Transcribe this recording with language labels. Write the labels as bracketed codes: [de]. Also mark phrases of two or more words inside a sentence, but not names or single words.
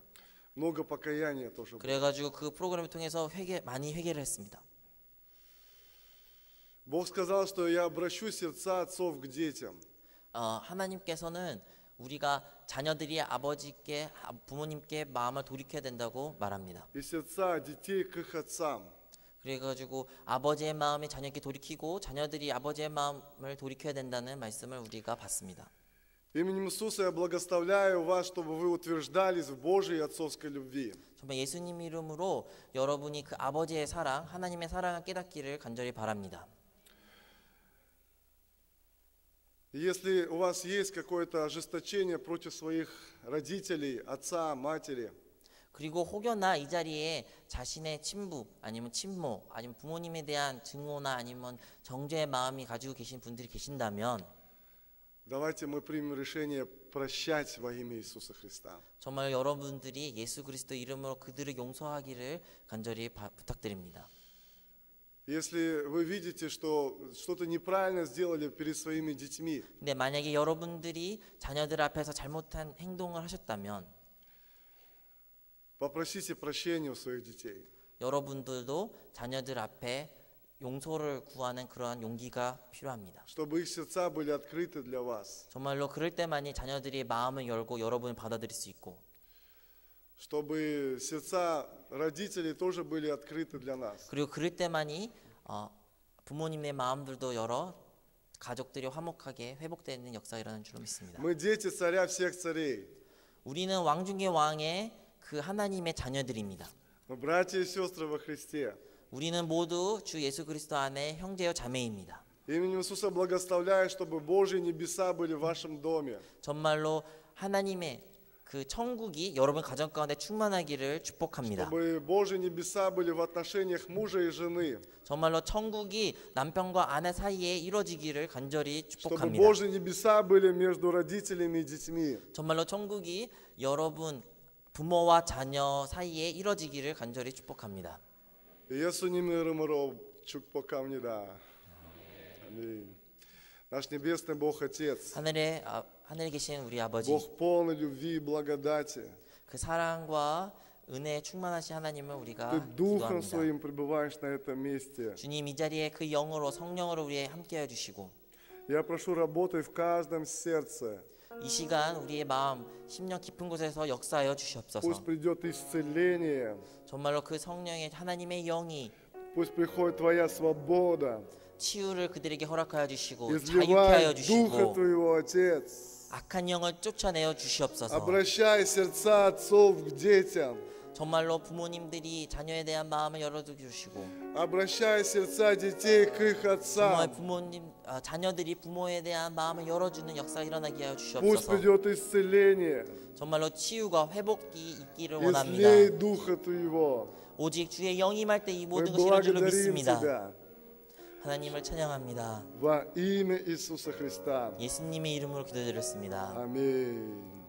[ru] Много покаяния тоже было. [ko] 그래가지고 그 프로그램을 통해서 많이 회개를 했습니다. [ru] Бог сказал, что я обращу сердца отцов к детям. [ko] 하나님께서는 우리가 자녀들이 아버지께 부모님께 마음을 돌이켜야 된다고 말합니다. [ru] и сердца детей к их отцам. [ko] 그래가지고 아버지의 마음이 자녀에게 돌이키고 자녀들이 아버지의 마음을 돌이켜야 된다는 말씀을 우리가 봤습니다. [ru] Именем Иисуса я благословляю вас, чтобы вы утверждались в Божьей отцовской любви. [ko] 정말 예수님 이름으로 여러분이 그 아버지의 사랑, 하나님의 사랑을 깨닫기를 간절히 바랍니다. [ru] Если у вас есть какое-то ожесточение против своих родителей, отца, матери, [ko] 그리고 혹여나 이 자리에 자신의 친부 아니면 친모 아니면 부모님에 대한 증오나 아니면 정죄의 마음이 가지고 계신 분들이 계신다면 [ru] давайте мы примем решение прощать во имя Иисуса Христа. [ko] 정말 여러분들이 예수 그리스도 이름으로 그들을 용서하기를 간절히 부탁드립니다. [ru] Если вы видите, что что-то неправильно сделали перед своими детьми, [ko] 근데 만약에 여러분들이 자녀들 앞에서 잘못한 행동을 하셨다면 [ru] попросите прощения у своих детей. [ko] 여러분들도 자녀들 앞에 용서를 구하는 그러한 용기가 필요합니다. [ru] Чтобы их сердца были открыты для вас. [ko] 정말로 그럴 때만이 자녀들이 마음을 열고 여러분을 받아들일 수 있고 [ru] Чтобы сердца родителей тоже были открыты для нас. [ko] 그리고 그럴 때만이 부모님의 마음들도 열어 가족들이 화목하게 회복되는 역사가 일어나는 줄로 믿습니다. [ru] Мы дети царя всех царей. [ko] 우리는 왕 중의 왕의 그 하나님의 자녀들입니다. [ru] Мы братья и сестры во Христе. [ko] 우리는 모두 주 예수 그리스도 안에 형제요 자매입니다. [ru] Именем Иисуса благословляю, чтобы Божьи небеса были в вашем доме. [ko] 정말로 하나님의 그 천국이 여러분 가정 가운데 충만하기를 축복합니다. [ru] Чтобы Божьи небеса были в отношениях мужа и жены. [ko] 정말로 천국이 남편과 아내 사이에 이루어지기를 간절히 [ru] Чтобы [ko] 축복합니다. [ru] Божьи небеса были между родителями и детьми. [ko] 정말로 천국이 여러분 부모와 자녀 사이에 이루어지기를 간절히 축복합니다. 예수님 이름으로 축복합니다. 아멘. [ru] Наш небесный Бог Отец, [ko] 하늘에 계신 우리 아버지, [ru] Бог полный любви и благодати. [ko] 그 사랑과 은혜에 충만하신 하나님을 [ru] Ты [ko] 우리가 [ru] Духом [ko] 기도합니다. [ru] Своим пребываешь на этом месте. [ko] 주님 이 자리에 그 영으로 성령으로 우리에 함께해 주시고 [ru] Я прошу, работай в каждом сердце. [ko] 이 시간 우리의 마음, 심령 깊은 곳에서 역사하여 주시옵소서. [ru] Пусть придет исцеление. [ko] 정말로 그 성령의 하나님의 영이 [ru] Пусть приходит Твоя свобода. [ko] 치유를 그들에게 허락하여 주시고 자유케 [ru] Изливай [ko] 하여 [ru] Духа [ko] 주시고 [ru] Твоего, Отец. [ko] 악한 영을 쫓아내어 주시옵소서. [ru] Обращай сердца отцов к детям. [ko] 정말로 부모님들이 자녀에 대한 마음을 열어주시고 [ru] Обращай сердца детей к их [ko] 정말 [ru] отцам. [ko] 자녀들이 부모에 대한 마음을 열어주는 역사가 일어나게 하여 [ru] Пусть [ko] 주시옵소서. [ru] придет исцеление. [ko] 정말로 치유가 회복이 있기를 원합니다. [ru] Излей Духа Твоего. [ko] 오직 주의 영이 임할 때 이 [ru] Мы [ko] 모든 것이 이루어질 줄로 [ru] благодарим [ko] 믿습니다. [ru] Тебя [ko] 하나님을 찬양합니다. [ru] во имя Иисуса Христа. [ko] 예수님의 이름으로 기도드렸습니다. [ru] Аминь.